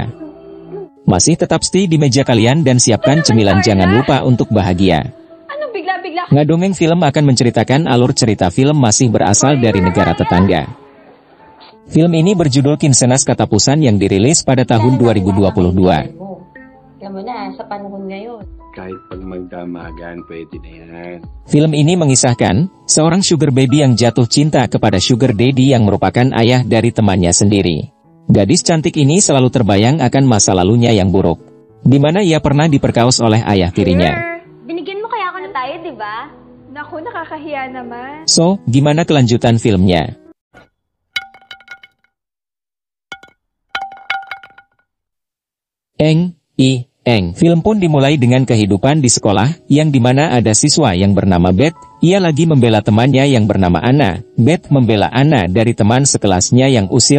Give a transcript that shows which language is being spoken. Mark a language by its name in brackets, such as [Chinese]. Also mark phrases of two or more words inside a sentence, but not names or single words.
[Indonesian] Masih tetap stay di meja kalian dan siapkan cemilan, jangan lupa untuk bahagia. Ngadongeng Film akan menceritakan alur cerita film masih berasal dari negara tetangga. Film ini berjudul Kinsenas Katapusan yang dirilis pada tahun 2022. [Filipino] Kahit pag magdamagan, pwede na yan. [Indonesian] Film ini mengisahkan seorang [English] sugar baby [Indonesian] yang jatuh cinta kepada [English] sugar daddy [Indonesian] yang merupakan ayah dari temannya sendiri. Gadis cantik ini selalu terbayang akan masa lalunya yang buruk, di mana ia pernah diperkaos oleh ayah tirinya. [Filipino] Binigyan mo kaya ako na tayo, di ba? Naku, nakakahiya naman. [Indonesian] So, gimana kelanjutan filmnya? Film pun dimulai dengan kehidupan di sekolah, yang dimana ada siswa yang bernama Beth. Ia lagi membela temannya yang bernama Anna. Beth membela Anna dari teman sekelasnya yang usil.